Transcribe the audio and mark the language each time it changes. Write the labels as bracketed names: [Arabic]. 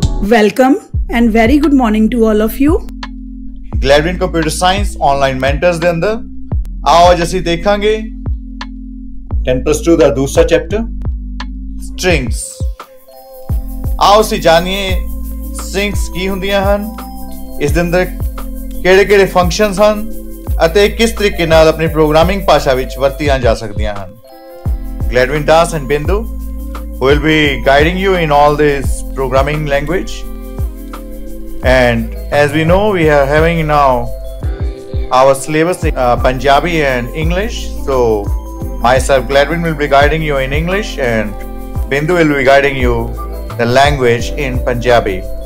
[English] Welcome and very good morning to all of you. [Punjabi] Gladwin Computer Science online mentors ਦੇ ਅੰਦਰ आओ ਅੱਜ ਅਸੀਂ ਦੇਖਾਂਗੇ 10+2 ਦਾ ਦੂਸਰਾ ਚੈਪਟਰ ਸਟ੍ਰਿੰਗਸ। आओ ਅਸੀਂ ਜਾਣੀਏ ਸਟ੍ਰਿੰਗਸ ਕੀ ਹੁੰਦੀਆਂ ਹਨ, ਇਸ ਦੇ ਅੰਦਰ ਕਿਹੜੇ-ਕਿਹੜੇ ਫੰਕਸ਼ਨਸ ਹਨ ਅਤੇ ਕਿਸ ਤਰੀਕੇ ਨਾਲ ਆਪਣੀ ਪ੍ਰੋਗਰਾਮਿੰਗ ਭਾਸ਼ਾ ਵਿੱਚ ਵਰਤੀਆਂ ਜਾ ਸਕਦੀਆਂ ਹਨ। [English] Gladwin Das and Bindu will be guiding you in all this programming language, and as we know we are having now our syllabus in Punjabi and English, so myself Gladwin will be guiding you in English and Bindu will be guiding you the language in Punjabi.